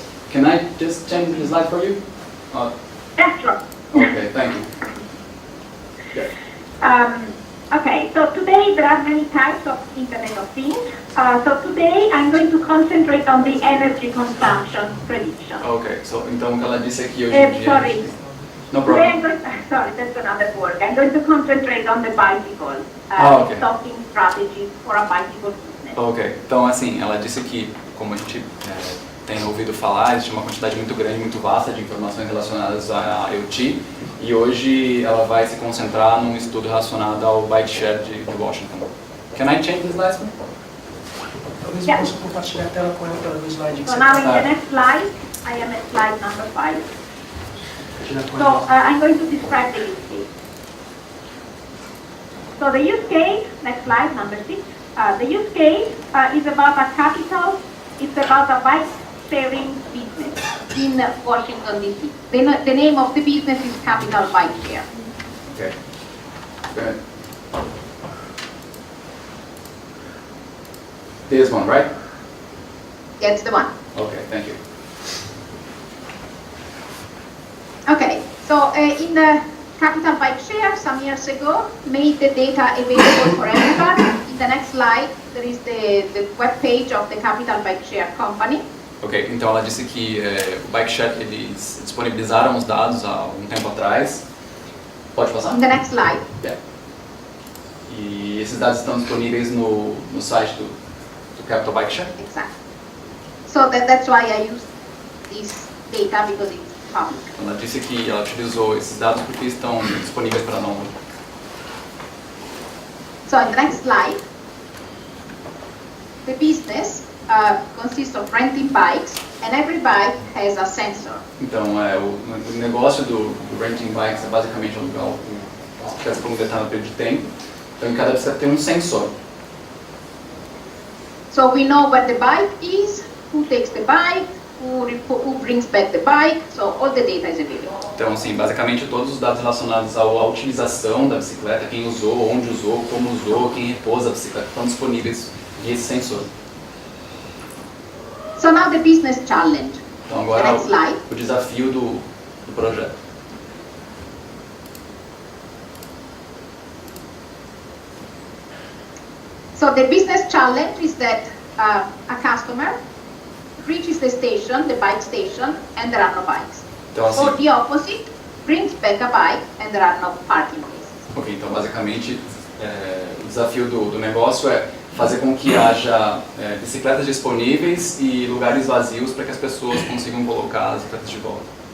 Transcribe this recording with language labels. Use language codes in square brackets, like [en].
[en] Can I just change the slide for you? That's right. Okay, thank you. Yeah. Okay, so today there are many types of Internet of Things. So today I'm going to concentrate on the energy consumption prediction. Okay, so [pt] então o que ela disse aqui hoje em dia... [en] Sorry. No problem. Sorry, that's another word. I'm going to concentrate on the bicycle, okay. stocking strategies for a bicycle business. [pt] Ok, então assim, ela disse que, como a gente tem ouvido falar, existe uma quantidade muito grande, muito vasta de informações relacionadas à IoT e hoje ela vai se concentrar num estudo relacionado ao bike share de Washington. [en] Can I change the slides? [pt] Talvez eu possa compartilhar a tela com ela para ver o slide que [en] So [pt] você [en] now in the next slide, I am at slide number 5. So I'm going to describe the use case. So the use case, next slide, number 6. The use case is about a capital, it's about a bike sharing business in Washington, D.C. The name of the business is Capital Bike Share. Okay. Good. This one, right? That's the one. Okay, thank you. Okay, so in the Capital Bike Share some years ago made the data available for everybody. In the next slide, there is the web page of the Capital Bike Share company. [pt] Ok, então ela disse que o Bike Share, eles disponibilizaram os dados há algum tempo atrás. Pode passar? [en] In the next slide. Yeah. [pt] E esses dados estão disponíveis no site do Capital Bike Share? [en] Exactly. So that's why I use this data because it's public. [pt] Ela disse que ela utilizou esses dados porque estão disponíveis para download. [en] So in the next slide, the business consists of renting bikes, and every bike has a sensor. [pt] Então, o negócio do [en] renting bikes [pt] é basicamente alugar as bicicletas por um determinado período de tempo. Então, em cada bicicleta tem um sensor. [en] So we know where the bike is, who takes the bike, who brings back the bike, so all the data is available. [pt] Então, assim, basicamente todos os dados relacionados à utilização da bicicleta, quem usou, onde usou, como usou, quem repousa a bicicleta, estão disponíveis via esse sensor. [en] So now the business challenge. [pt] Então agora o desafio do projeto. [en] So the business challenge is that a customer reaches the station, the bike station, and there are no bikes. [pt] Então, assim, [en] or the opposite, brings back a bike and there are no parking places. [pt] Ok, então basicamente o desafio do negócio é fazer com que haja bicicletas disponíveis e lugares vazios para que as pessoas consigam colocar as bicicletas de volta.